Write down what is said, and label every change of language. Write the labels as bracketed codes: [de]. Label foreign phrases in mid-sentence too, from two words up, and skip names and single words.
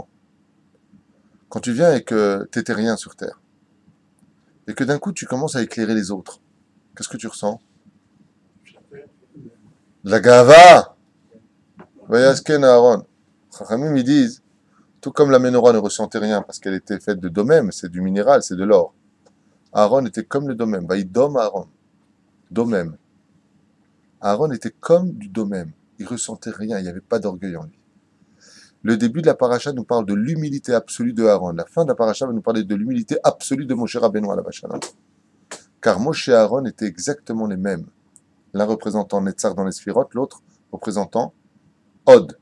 [fr] Quand tu viens et que tu n'étais rien sur Terre, et que d'un coup, tu commences à éclairer les autres, qu'est-ce que tu ressens? La gava. [he] ויעש כן אהרן. [fr] Chachamim, ils disent, tout comme la menorah ne ressentait rien parce qu'elle était faite de domem, c'est du minéral, c'est de l'or. Aaron était comme le domem. [he] וידם אהרן. דומם. [fr] Aaron était comme du domem. Il ressentait rien, il n'y avait pas d'orgueil en lui. Le début de la paracha nous parle de l'humilité absolue de Aaron. La fin de la paracha va nous parler de l'humilité absolue de Moshe Rabbeinu à la Vachana. Car Moshe et Aaron étaient exactement les mêmes. L'un représentant Netzar dans les Sphirot, l'autre représentant Od.